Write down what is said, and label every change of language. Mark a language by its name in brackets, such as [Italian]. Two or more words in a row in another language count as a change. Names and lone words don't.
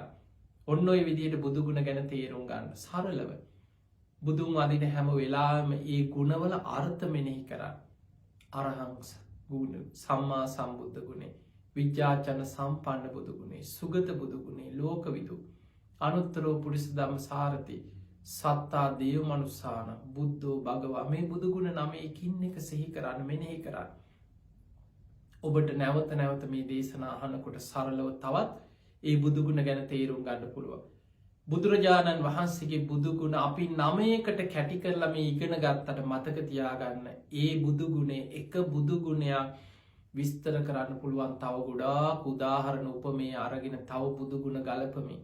[Sinhala] ඔන්න ඔය විදියට බුදුගුණ ගැන තේරුම් ගන්න සරලව. බුදුන් වදින හැම වෙලාම ඒ ගුණවල අර්ථ මෙනෙහි කරන්න. අරහංස ගුණ සම්මා සම්බුද්ධ ගුණේ විද්‍යාචන සම්පන්න බුදුගුණේ සුගත බුදුගුණේ [Pali] ලෝකවිදු අනුත්තරෝ පුරිස ධම්ම සාරති සත්තා දේව මනුස්සාන බුද්ධෝ භගවා [Sinhala] මේ බුදුගුණ නම එකින් එක සිහි කරන්න මෙනෙහි කරන්න. ඔබට නැවත නැවත මේ දේශනා අහනකොට සරලව තවත් ඒ බුදුගුණ ගැන තේරුම් ගන්න පුළුවන්. බුදුරජාණන් වහන්සේගේ බුදුගුණ අපි 9කට කැටි කරලා මේ ඉගෙන ගත්තට මතක තියාගන්න ඒ බුදුගුණේ එක බුදුගුණයක් විස්තර කරන්න පුළුවන් තව ගොඩාක් උදාහරණ උපමේ අරගෙන තව බුදුගුණ ගලපමින්.